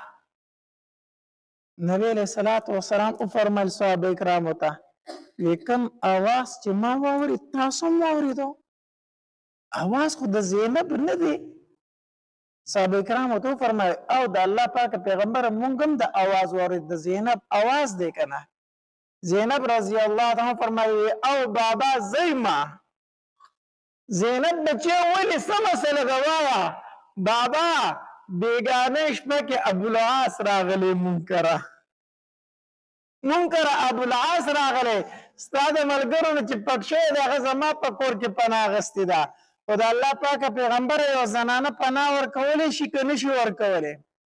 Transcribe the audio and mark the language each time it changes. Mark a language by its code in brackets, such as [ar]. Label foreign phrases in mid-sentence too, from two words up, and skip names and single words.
[ps] نبی [ar] علیہ الصلوۃ والسلام [ps] وفرمایل صحابه کرامو ته، وی کوم آواز چې ما واورید تاسو هم واوریدو، آواز خو د زینب نه دی. صحابه کرامو ته وفرمایل او د الله پاک پیغمبر مونږ هم د آواز واورید، د زینب آواز دی که نه؟ زینب [ar] رضی الله تعالی [ps] فرمایي او بابا زیما زینب بچه ولی څه مسله ده وایه؟ بابا بیګانه شپه کې ابوالعاص راغلی، منکره ابوالعاص راغلی، ستا د ملګرو نه چې پټ شوی دی هغه زما په کور کې پناه اخیستې ده، خو د الله پاکه پیغمبر یو زنانه پناه ورکولی شي که نه شي ورکولی؟